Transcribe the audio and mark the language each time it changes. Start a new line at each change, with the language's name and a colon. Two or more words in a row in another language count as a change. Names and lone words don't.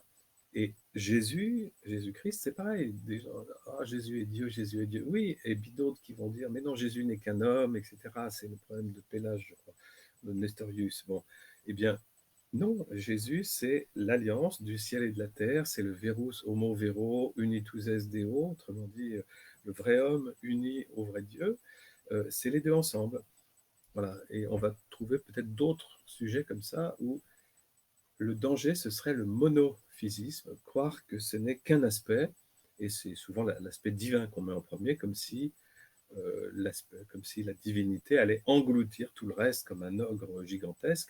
French: Et Jésus-Christ, c'est pareil. Des gens, ah, Jésus est Dieu, Jésus est Dieu. Oui, et puis d'autres qui vont dire, mais non, Jésus n'est qu'un homme, etc. C'est le problème de Pélage, je crois, de Nestorius. Bon, eh bien, non, Jésus, c'est l'alliance du ciel et de la terre, c'est le
Latin: verus homo vero unitus es Deo,
French: autrement dit, le vrai homme uni au vrai Dieu. C'est les deux ensemble. Voilà. Et on va trouver peut-être d'autres sujets comme ça où le danger, ce serait le monophysisme, croire que ce n'est qu'un aspect, et c'est souvent l'aspect divin qu'on met en premier, comme si la divinité allait engloutir tout le reste comme un ogre gigantesque.